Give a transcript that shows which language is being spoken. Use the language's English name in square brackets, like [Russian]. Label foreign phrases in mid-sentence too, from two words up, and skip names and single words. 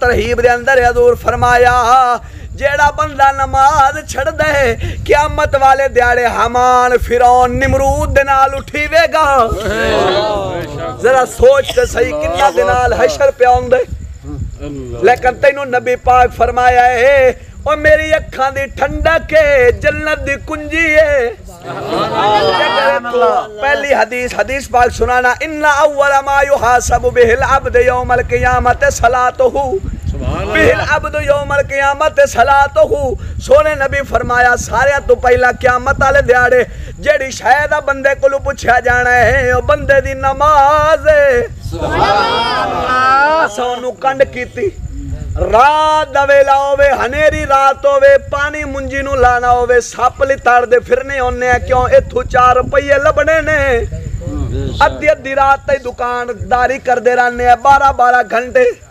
[Punjabi] ترہیب دے اندر حضور فرمایا جیہڑا بندہ نماز چھڈ دے قیامت والے دیہاڑے ہامان فرعون نمرود دے نال اٹھیویگا ذرا سوچ تے سہی کتنا دے نال حشر پے آؤندے لیکن تینوں نبی پاک فرمایا ہے او میری اکھاں دی ٹھنڈک ہے جنت دی کنجی ہے [Arabic] پہلی حدیث پاک سنانا إن أول ما يحاسب به العبد يوم القيامة صلاته به العبد يوم القيامة صلاته سونے [Punjabi] نبی فرمایا سارے تو پہلا قیامت والے دیہاڑے جیہڑی شاید بندے کولوں پچھیا جانا ہے او بندے دی نماز ہے [Arabic] سبحان الله [Punjabi] سونوں کنڈ کیتی رات دا ویلا ہووے ہنیری رات ہووے پانی منجی نوں لانا ہووے سپ لتاڑ دے پھرنے ہونے کیوں ایتھوں 4 روپے لبھنے نے ادھی ادھی رات تک دکانداری کردے رہنے 12-12 گھنٹے